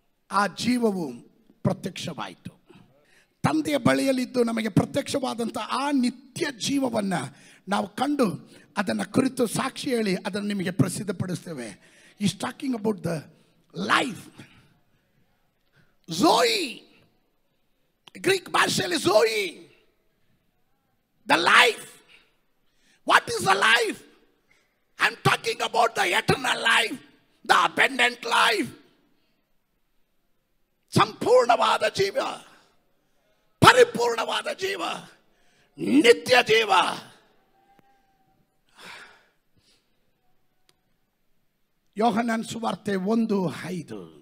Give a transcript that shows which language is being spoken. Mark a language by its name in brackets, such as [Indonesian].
[Kannada] ಆ ಜೀವವು ಪ್ರತ್ಯಕ್ಷವಾಯಿತು. ತಂದೆಯ ಬಳಿಯಲ್ಲಿದ್ದು ನಮಗೆ ಪ್ರತ್ಯಕ್ಷವಾದಂಥ ಆ ನಿತ್ಯ ಜೀವವನ್ನು ನಾವು ಕಂಡು ಅದನ್ನು ಕುರಿತು ಸಾಕ್ಷಿ ಹೇಳಿ ಅದನ್ನು ನಿಮಗೆ ಪ್ರಸಿದ್ಧಪಡಿಸ್ತೇವೆ. [English] Is talking about the life. ಝೋಯಿ, [Kannada] Greek ಭಾಷೆಯಲ್ಲಿ [English] ಝೋಯಿ, the life. What is the life? I'm talking about the eternal life, the abundant life. [Kannada] ಸಂಪೂರ್ಣವಾದ ಜೀವ, ಪರಿಪೂರ್ಣವಾದ ಜೀವ, ನಿತ್ಯ ಜೀವ. ಯೋಹನನ ಸುವಾರ್ತೆ 1:5.